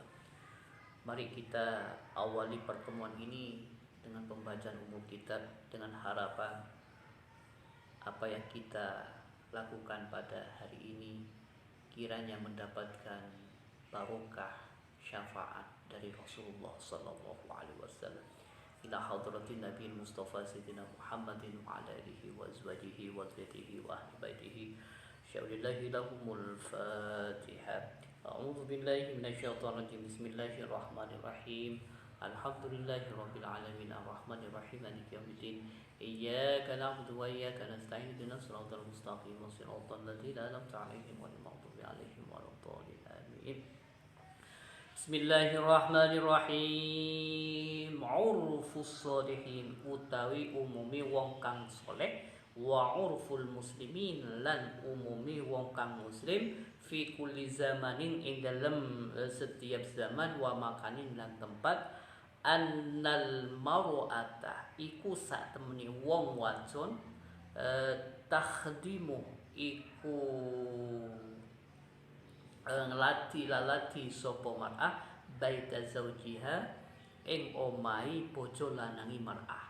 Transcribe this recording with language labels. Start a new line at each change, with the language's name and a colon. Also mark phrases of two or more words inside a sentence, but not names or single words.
Indonesian: Mari kita awali pertemuan ini dengan pembacaan umum kitab dengan harapan apa yang kita lakukan pada hari ini kiranya mendapatkan barokah syafaat dari Rasulullah
Arabic: صلى الله عليه وسلم. إلى حضرة النبي المصطفى سيدنا محمد وعلى آله وأزواجه وذرياته وأهل بيته. شيء لله لهم الفاتحة. أعوذ بالله من الشيطان الرجيم. بسم الله الرحمن الرحيم. الحمد لله رب العالمين الرحمن الرحيم مالك يوم الدين. إياك نعبد وإياك نستعين اهدنا الصراط المستقيم صراط الذين أنعمت عليهم غير المغضوب عليهم ولا الضالين. Amin. Bismillahirrahmanirrahim. عرف الصالحين
Javanese: utawi umumi wong kang saleh,
Arabic: وعرف المسلمين
Javanese: lan umumi wong kang muslim,
Arabic: في كل زمان
Javanese: ing dalem setiap zaman,
Arabic: ومكان
Javanese: lan tempat,
Arabic: أن المرأة
Javanese: iku sak temeni wong wadon, takhdimu iku ngelatih sapa
Arabic: المرأة بيت زوجها
Javanese: ing omahi bojo lanangi mar'ah.